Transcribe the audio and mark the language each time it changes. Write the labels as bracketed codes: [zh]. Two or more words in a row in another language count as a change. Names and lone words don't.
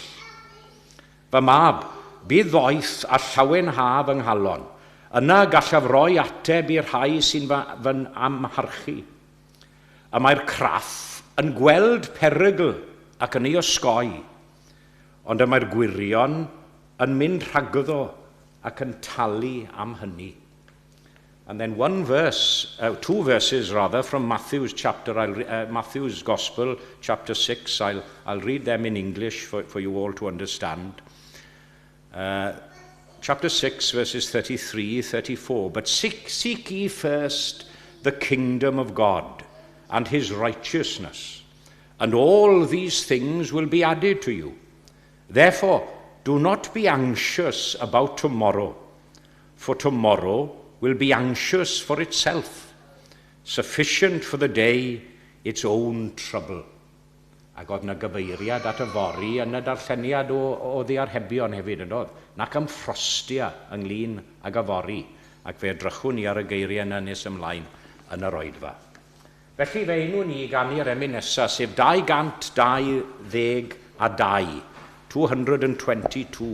[cy] Fy mab, bydd ddoeth a llawenhaf yng nghalon, yna gallaf roi ateb i'r rhai sy'n fy'n amharchu. A mae'r craff yn gweld perygl ac yn ei osgoi, ond y mae'r gwirion yn mynd rhagddo ac yn talu am hynny. [en] And then two verses rather, from Matthew's Matthew's Gospel, chapter 6. I'll read them in English for you all to understand. Chapter 6, verses 33, 34. But seek ye first the kingdom of God and his righteousness, and all these things will be added to you. Therefore, do not be anxious about tomorrow, for tomorrow will be anxious for itself. Sufficient for the day its own trouble. [cy] Ac oedd yna gyfeiriad at y fori yn y darlleniad o ddiarhebion hefyd yn oedd. Nac ymffrostia ynglyn ag y fori, ac fe edrychwn ni ar y geiriau yna nes ymlaen yn yr oedfa. Felly fe enw ni gan i'r emyn nesaf, sef 222, 222.